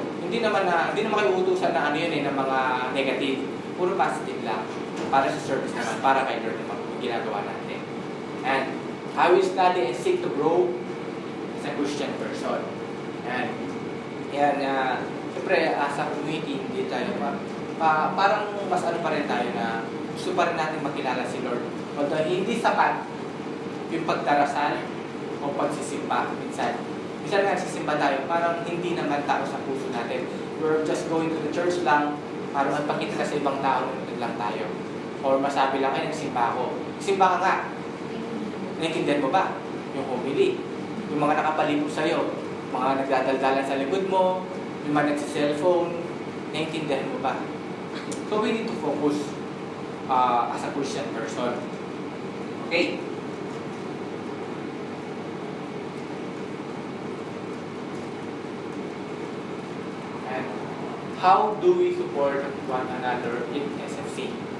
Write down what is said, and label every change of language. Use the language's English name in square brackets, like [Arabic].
[Filipino] Hindi naman kayo utusan na ano yun ng mga negative. Puro positive lang. Para sa service naman, para kay Lord naman yung ginagawa natin. [English] And I will study and seek to grow as a Christian person. [Filipino] And siyempre, [English] as a community, [Filipino] hindi tayo parang mas ano pa rin tayo na gusto pa rin natin makilala si Lord. Although hindi sapat yung pagdarasal o pagsisimba minsan. Minsan nga nagsisimba tayo, parang hindi naman tao sa puso natin. [English] We're just going to the church [Filipino] lang para magpakita sa ibang tao na lang tayo. Or masabi lang, ay nagsimba ako. Simba ka nga. Naintindihan mo ba? Yung homily. Yung mga nakapalibot sa'yo. Mga nagdadaldalan sa likod mo. Yung mga nagsi-cellphone. Naintindihan mo ba? [English] So we need to focus as a Christian person. Okay? And how do we support one another in SFC?